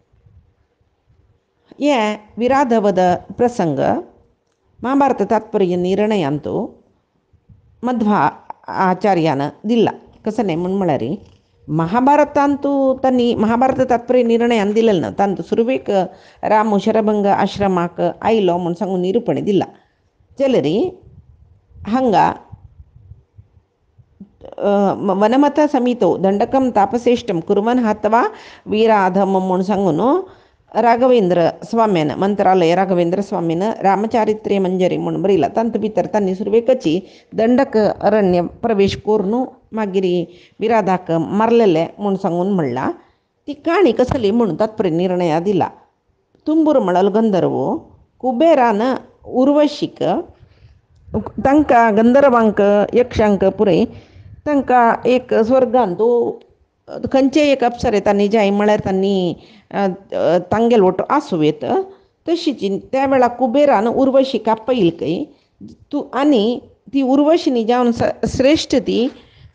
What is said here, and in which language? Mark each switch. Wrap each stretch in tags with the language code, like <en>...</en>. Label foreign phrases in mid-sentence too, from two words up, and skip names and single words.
<kok>हे विराधवध प्रसंग महाभारत तात्पर्य निर्णयांतू मध्वा आचार्यान दिला. कसं नाही म्हूण म्हळ्यार महाभारतांतू तांणी महाभारत तात्पर्य निर्णयान दिलेलं ना तांतू सुरवेक राम शरभंग आश्रमाक आयलो म्हूण सांगून निरूपण दिला. जाल्यार हांगा</kok> <sa>वनमत समितो दंडकम तापश्रेष्ठम कुर्वन् हत्वा वीराधम</sa> <kok>म्हूण सांगून राघवेंद्र स्वाम्यान मंत्रालय राघवेंद्र स्वामीन रामचारित्र्य मंजरी म्हूण बरयला. तांत भितर तांणी सुरवेकाची दंडक अरण्य प्रवेश करून मागीर विराधाक मारलेले म्हूण सांगून म्हणला. ती काणी कसली म्हूण तात्पर्य निर्णय दिला. तुंबूर म्हळ्यार गंधर्व कुबेरान उर्वशीक तांकां गंधर्वांक यक्षांक पुरे तांकां एक स्वर्गांतू खंयचे एक अप्सरे तांणी जाय म्हळ्यार तांणी तांगेलो वटो आसूं तशीच त्या वेळा कुबेरान उर्वशीक आपयली खंय आनी ती उर्वशिनी जावन श्रेश्ठ ती</kok>